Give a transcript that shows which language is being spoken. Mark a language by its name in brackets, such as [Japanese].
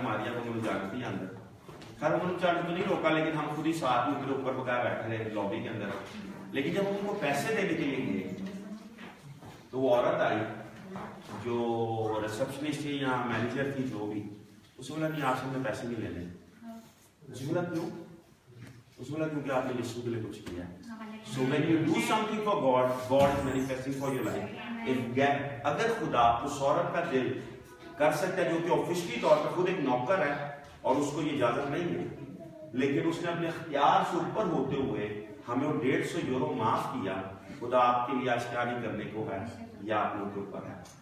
[Urdu] ماریا کو مجھے جانتی ہے اندر. خیر انہوں نے چارج تو نہیں روکا لیکن ہم خود ہی ساتھ میں اوپر بغیر بیٹھے رہے لابی کے اندر. لیکن جب ان کو پیسے دینے کے لیے گئے تو وہ عورت آئی جو ریسپشنسٹ تھی یا مینیجر تھی جو بھی. اس نے بولا نہیں آپ سے ہم نے پیسے نہیں لینے. اس نے بولا کیوں؟ اس نے بولا کیونکہ آپ نے یسوع کے لیے کچھ کیا ہے. [English] So when you do something for God, God is manifesting for your life. [Urdu] اگر خدا اس عورت کا دل کر سکتا ہے جو کہ آفیشلی طور پر خود ایک نوکر ہے اور اس کو یہ اجازت نہیں ہے، لیکن اس نے اپنے اختیار سے اوپر ہوتے ہوئے ہمیں وہ 150 یورو معاف کیا. خدا آپ کے لیے آج کیا نہیں کرنے کو ہے یا آپ لوگوں کے اوپر ہے.